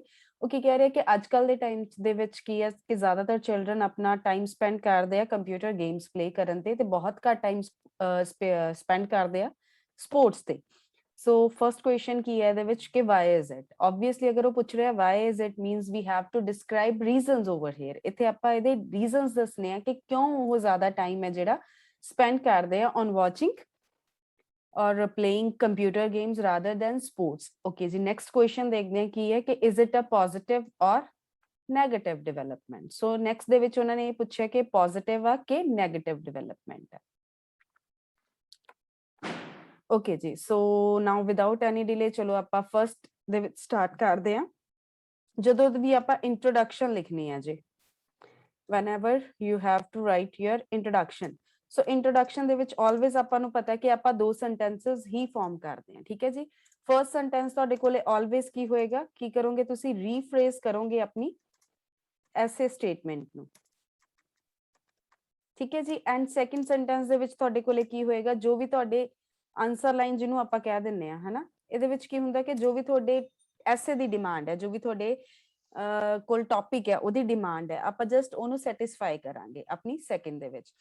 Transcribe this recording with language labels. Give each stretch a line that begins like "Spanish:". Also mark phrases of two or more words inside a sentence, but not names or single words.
Punjabi: ਉਹ ਕੀ ਕਹਿ ਰਿਹਾ ਕਿ ਅੱਜ ਕੱਲ ਦੇ ਟਾਈਮ ਦੇ ਵਿੱਚ ਕੀ ਹੈ ਕਿ ਜ਼ਿਆਦਾਤਰ ਚਿਲਡਰਨ ਆਪਣਾ
English: time spend
Punjabi: ਕਰਦੇ ਆ
English: computer games play
Punjabi: ਕਰਨ ਤੇ ਬਹੁਤ ਘੱਟ
English: time spend
Punjabi: ਕਰਦੇ ਆ ਸਪੋਰਟਸ ਤੇ।
English: so first question
Punjabi: ਕੀ ਹੈ ਇਹਦੇ ਵਿੱਚ ਕਿ
English: why is it. ਆਬਵੀਅਸਲੀ
Punjabi: ਅਗਰ ਉਹ ਪੁੱਛ ਰਿਹਾ
English: why is it means we have to describe reasons over here.
Punjabi: ਇੱਥੇ ਆਪਾਂ ਇਹਦੇ ਰੀਜ਼ਨਸ ਦੱਸਣੇ ਆ ਕਿ ਕਿਉਂ ਉਹ ਜ਼ਿਆਦਾ ਟਾਈਮ ਹੈ ਜਿਹੜਾ ਸਪੈਂਡ ਕਰਦੇ ਆ
English: on watching or playing computer games rather than sports. Okay जी next question
Hindi: देखते हैं की है कि
English: is it a positive or negative development. So next
Punjabi: ਦੇ ਵਿੱਚ ਉਹਨਾਂ ਨੇ ਇਹ ਪੁੱਛਿਆ ਕਿ positive ਆ ਕਿ
English: negative development
Punjabi: ਹੈ।
English: Okay ਜੀ so now without any delay
Punjabi: ਚਲੋ ਆਪਾਂ
English: first
Punjabi: ਦੇ ਵਿੱਚ
English: start
Punjabi: ਕਰਦੇ ਹਾਂ। ਜਦੋਂ ਵੀ ਆਪਾਂ introduction ਲਿਖਣੀ ਹੈ ਜੀ
English: whenever you have to write your introduction. so introduction
Punjabi: ਦੇ ਵਿੱਚ ਆਲਵੇਜ਼ ਆਪਾਂ ਨੂੰ ਪਤਾ ਕਿ ਆਪਾਂ ਦੋ ਸੈਂਟੈਂਸਸ ਹੀ ਫਾਰਮ ਕਰਦੇ ਹਾਂ ਠੀਕ ਹੈ ਜੀ।
English: first sentence
Punjabi: ਤੁਹਾਡੇ ਕੋਲੇ ਆਲਵੇਜ਼ ਕੀ ਹੋਏਗਾ ਕੀ ਕਰੋਗੇ ਤੁਸੀਂ ਰੀਫਰੇਜ਼ ਕਰੋਗੇ ਆਪਣੀ
English: essay statement
Punjabi: ਨੂੰ ਠੀਕ ਹੈ ਜੀ।
English: and second sentence
Punjabi: ਦੇ ਵਿੱਚ ਤੁਹਾਡੇ ਕੋਲੇ ਕੀ ਹੋਏਗਾ ਜੋ ਵੀ ਤੁਹਾਡੇ
English: answer line
Punjabi: ਜਿਹਨੂੰ ਆਪਾਂ ਕਹਿ ਦਿੰਨੇ ਆ ਹਨਾ ਇਹਦੇ ਵਿੱਚ ਕੀ ਹੁੰਦਾ ਕਿ ਜੋ ਵੀ ਤੁਹਾਡੇ ਐਸੇ ਦੀ ਡਿਮਾਂਡ ਹੈ ਜੋ ਵੀ ਤੁਹਾਡੇ ਕੋਲ ਟੌਪਿਕ ਹੈ ਉਹਦੀ ਡਿਮਾਂਡ ਹੈ ਆਪਾਂ ਜਸਟ ਉਹਨੂੰ ਸੈਟੀਸਫਾਈ ਕਰਾਂਗੇ ਆਪਣੀ ਸੈਕੰਡ ਦੇ ਵਿੱਚ।